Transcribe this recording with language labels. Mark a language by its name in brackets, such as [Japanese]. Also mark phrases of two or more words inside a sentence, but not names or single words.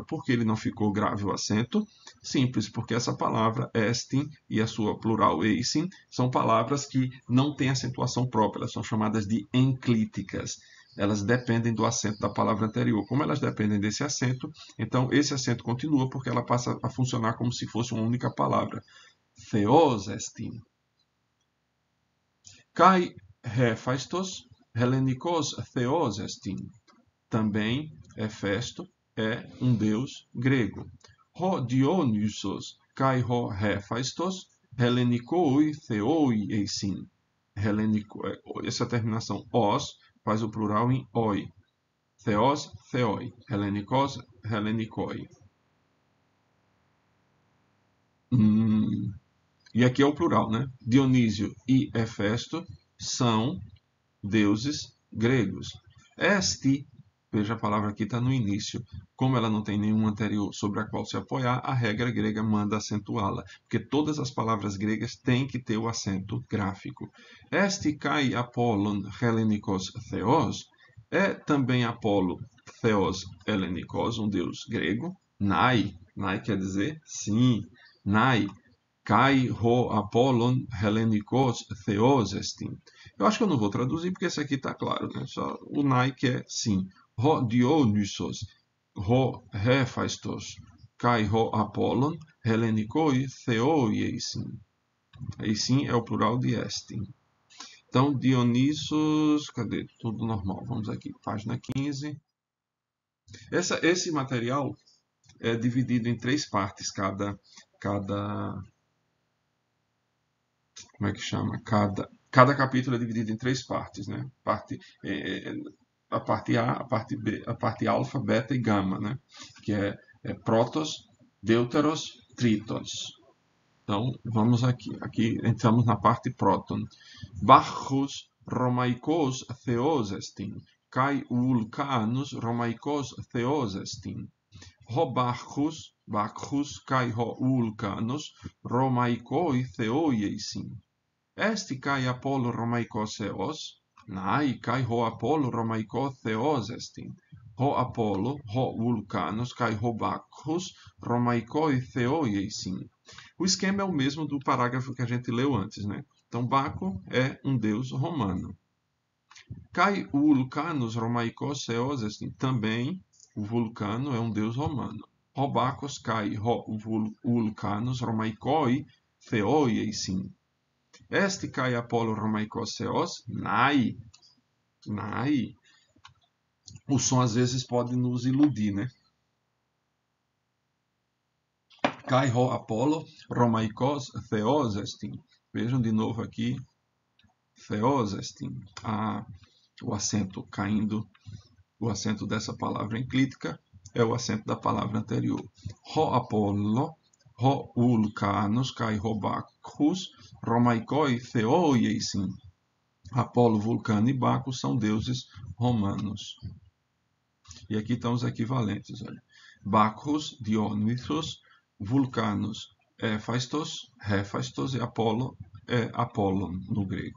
[Portuguese] Por que ele não ficou grave o acento? Simples, porque essa palavra estin e a sua plural eisin são palavras que não têm acentuação própria, elas são chamadas de enclíticas. Elas dependem do acento da palavra anterior. Como elas dependem desse acento, então esse acento continua porque ela passa a funcionar como se fosse uma única palavra. [Greek] Θεός ἐστιν. Καὶ Ἥφαιστος, Ἑλληνικὸς θεός ἐστιν. [Portuguese] Também Hefesto é um deus grego. [Greek] Ὁ Διόνυσος καὶ ὁ Ἥφαιστος, Ἑλληνικοὶ θεοί εἰσιν. [Portuguese] Essa terminação os faz o plural em oi. [Greek] Θεός, θεοί. Ἑλληνικός, Ἑλληνικοί. [Portuguese] E aqui é o plural, né? Dionísio e Hefesto são deuses gregos. Este, veja a palavra aqui está no início. Como ela não tem nenhum anterior sobre a qual se apoiar, a regra grega manda acentuá-la, porque todas as palavras gregas têm que ter o acento gráfico. [Greek] Ἔστι καὶ Ἀπόλλων Ἑλληνικὸς θεός [Portuguese] é também Apolo [Greek] θεὸς Ἑλληνικός, [Portuguese] um deus grego. Nai, Nai quer dizer sim. [Greek] Ναί, καὶ ὁ Ἀπόλλων Ἑλληνικὸς θεός ἐστιν. [Portuguese] Eu acho que eu não vou traduzir porque esse aqui está claro, né? Só o Nai que é sim. [Greek] Ὁ Διόνυσος, ὁ Ἥφαιστος, καὶ ὁ Ἀπόλλων Ἑλληνικοὶ θεοί εἰσιν. [Portuguese] Aí sim é o plural de estin. Então, Dionysos, cadê? Tudo normal. Vamos aqui, página 15. Esse material é dividido em 3 partes, como é que chama? Cada capítulo é dividido em 3 partes, né? A parte A, a parte B, a parte alfa, beta e gama, né? Que é [Greek] πρῶτος, δεύτερος, τρίτος. [Portuguese] Então, vamos aqui. Aqui entramos na parte próton. [Greek] Βάκχος Ῥωμαϊκὸς θεός ἐστιν, καὶ Οὐολκᾶνος Ῥωμαϊκὸς θεός ἐστιν. Ὁ Βάκχος καὶ ὁ Οὐολκᾶνος Ῥωμαϊκοὶ θεοί εἰσιν. Ἔστι καὶ Ἀπόλλων Ῥωμαϊκὸς θεός, ναὶ καὶ ὁ Ἀπόλλων Ῥωμαϊκὸς θεός ἐστιν. Ὁ Ἀπόλλων, ὁ Οὐολκᾶνος καὶ ὁ Βάκχος Ῥωμαϊκοὶ θεοί εἰσιν. [Portuguese] O esquema é o mesmo do parágrafo que a gente leu antes, né? Então, Baco é um deus romano. [Greek] Καὶ Οὐολκᾶνος Ῥωμαϊκὸς θεός ἐστιν. [Portuguese] Também o vulcano é um deus romano. [Greek] Ὁ Βάκχος καὶ ὁ Οὐολκᾶνος Ῥωμαϊκοὶ θεοί εἰσιν. Ἔστι καὶ Ἀπόλλων Ῥωμαϊκὸς θεός, ναί. Nai. [Portuguese] O som às vezes pode nos iludir, né? [Greek] Καὶ ὁ Ἀπόλλων Ῥωμαϊκὸς θεός ἐστιν. [Portuguese] Vejam de novo aqui. [Greek] Θεός ἐστιν. [Portuguese] O acento caindo. O acento dessa palavra enclítica é o acento da palavra anterior. [Greek] Ὁ Ἀπόλλων, ὁ Οὐολκᾶνος, καὶ ὁ Βάκχος, Ῥωμαϊκοὶ θεοί εἰσιν. [Portuguese] Apolo, Vulcano e Baco são deuses romanos. E aqui estão os equivalentes. Olha. Bacchus, Dionysos, Vulcanus, Hephaistos e Apolo é Apollon no grego.